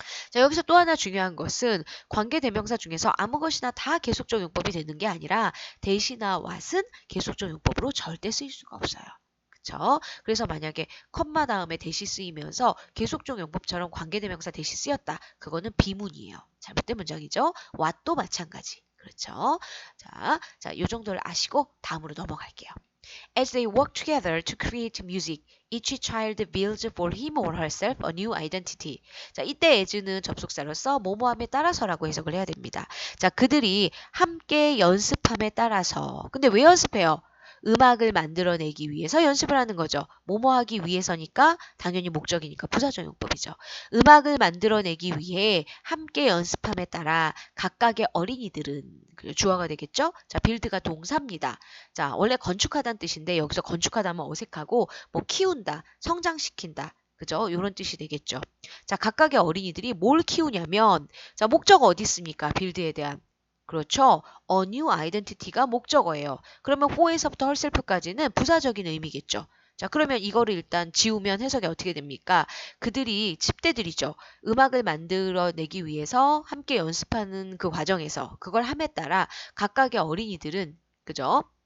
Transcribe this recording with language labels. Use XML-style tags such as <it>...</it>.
<ko>자, 여기서 또 하나 중요한 것은 관계대명사 중에서 아무 것이나 다 계속적 용법이 되는 게 아니라 대시나 what은 계속적 용법으로 절대 쓰일 수가 없어요. 그쵸? 그래서 만약에 컴마 다음에 대시 쓰이면서 계속적 용법처럼 관계대명사 대시 쓰였다. 그거는 비문이에요. 잘못된 문장이죠. what도 마찬가지. 그렇죠? 자, 요 정도를 아시고 다음으로 넘어갈게요.</ko> <en>As they work together to create music, each child builds for him or herself a new identity.</en> <ko>자, 이때 as는 접속사로서 뭐뭐함에 따라서라고 해석을 해야 됩니다. 자, 그들이 함께 연습함에 따라서. 근데 왜 연습해요? 음악을 만들어내기 위해서 연습을 하는 거죠. 뭐뭐 하기 위해서니까 당연히 목적이니까 부사적 용법이죠. 음악을 만들어내기 위해 함께 연습함에 따라 각각의 어린이들은 주어가 되겠죠. 자, 빌드가 동사입니다. 자, 원래 건축하다는 뜻인데 여기서 건축하다면 어색하고 뭐 키운다, 성장시킨다. 그죠? 이런 뜻이 되겠죠. 자, 각각의 어린이들이 뭘 키우냐면 자, 목적어 어디 있습니까? 빌드에 대한. 그렇죠.</ko> <en>A new identity</en> <ko>가 목적어예요. 그러면 who에서부터 herself까지는 부사적인 의미겠죠. 자, 그러면 이거를 일단 지우면 해석이 어떻게 됩니까? 그들이 10대들이죠. 음악을 만들어내기 위해서 함께 연습하는 그 과정에서 그걸 함에 따라 각각의 어린이들은 그죠?</ko>